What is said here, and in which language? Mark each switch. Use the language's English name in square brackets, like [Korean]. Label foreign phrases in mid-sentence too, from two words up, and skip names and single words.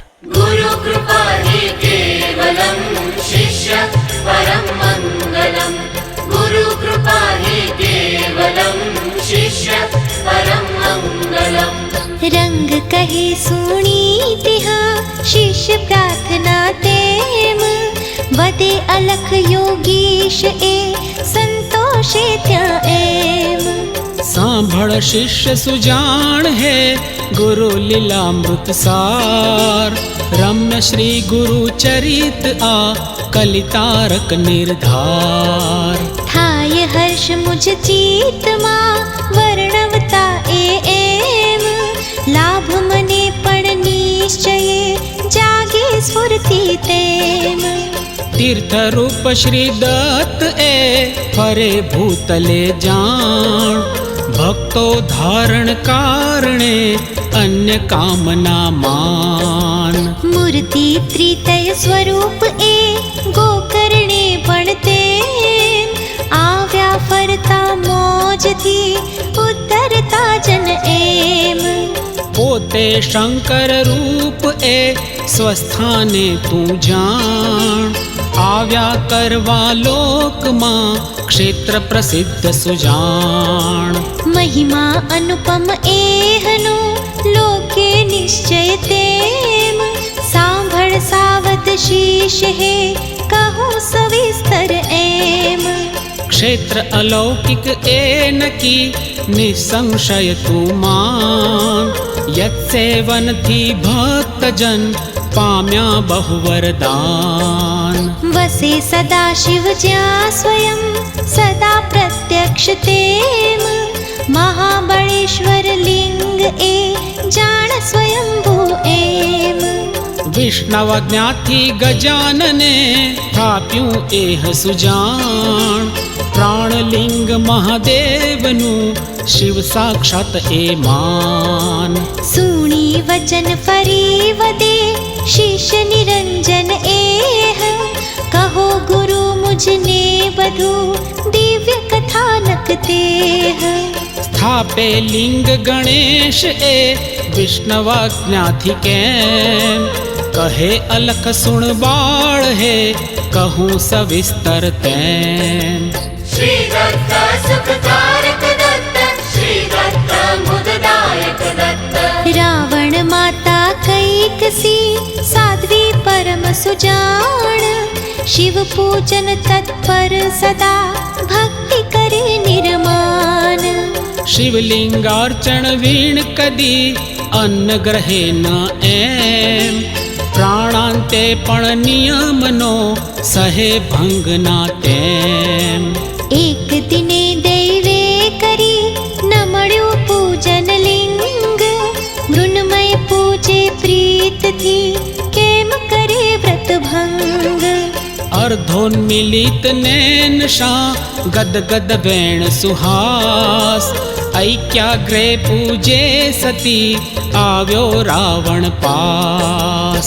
[Sanskrit] गुरु कृपा हि केवलं शिष्य परम मंगलम। गुरु कृपा हि केवलं शिष्य परम मंगलम। [Gujarati] રંગ કહે સુણી તિહાં શિષ્ય પ્રાર્થના તેમ વદે અલખ યોગીશ એ સંતોષે ત્યાં એમ। સાંભળ શિષ્ય સુજાણ હે ગુરુ લીલામૃત સાર। રમ્ય શ્રી ગુરુ ચરિત આ કલિતારક નિર્ધાર। થાય હર્ષ મુજ ચિત્ત માં વર્ણવતાં એમ। લાભ મને પણ નિશ્ચયે જાગે સ્ફૂર્તિ તેમ। તીર્થ રૂપ શ્રી દત્ત એ ફરે ભૂતલે જાણ। ભક્તો ધારણ કારણે અન્ય કામના માન। મૂર્તિ ત્રિતય સ્વરૂપ એ ગોકર્ણે બનતે। આવ્યા ફરતા મોજ થી ઉતરતા જન એમ। પોતે શંકર રૂપ એ સ્વસ્થાને તું જાણ। આવ્યા કરવા લોક માં ક્ષેત્ર પ્રસિદ્ધ સુજાણ। મહિમા અનુપમ એહનું લોકે નિશ્ચય તેમ। સાંભળ સાવધ શિષ્ય હે કહું સવિસ્તર એમ। ક્ષેત્ર અલૌકિક એન કી નિઃસંશય તું માન। યત્સેવન થી ભક્ત જન પામ્યા બહુવરદાન। વસે સદા શિવ જ્યાં સ્વયં સદા પ્રત્યક્ષ તેમ। મહાબળેશ્વર લિંગ એ જાણ સ્વયંભૂ એમ। વિષ્ણવ જ્ઞાતિ ગજાનને થાપ્યું એહ સુજાણ। પ્રાણલિંગ મહાદેવનું શિવ સાક્ષાત એ માન। સુણી વચન ફરી વદે શિષ્ય નિરંજન એહ। કહો ગુરુ મુજને બધું દિવ્ય કથાનક તેહ। સ્થાપે લિંગ ગણેશ એ વિષ્ણવાજ્ઞાથી કેમ। કહે અલખ સુણ બાળ હે કહું સવિસ્તર તેમ। શ્રી દત્ત સુખકારક દત્ત શ્રી દત્ત મુદદાયક દત્ત। રાવણ માતા કૈકસી સાધ્વી પરમ સુજાણ। શિવ પૂજન તત્પર સદા ભક્તિ કરે નિર્માણ। શિવલિંગાર્ચન વિણ કદી અન્ન ગ્રહે ન એમ। પ્રાણાંતે પણ નિયમનો સહે ભંગ ના તેમ। એક દિને દૈવે કરી ન મળ્યું પૂજન લિંગ। મૃણ્મય પૂજન પૂજે પ્રીતથી કેમ કરે વ્રત ભંગ અર્ધોન્મિલિત નૈન શા ગદગદ વેણ સુહાસ ઐક્યાગ્રે પૂજે સતી આવ્યો રાવણ પાસ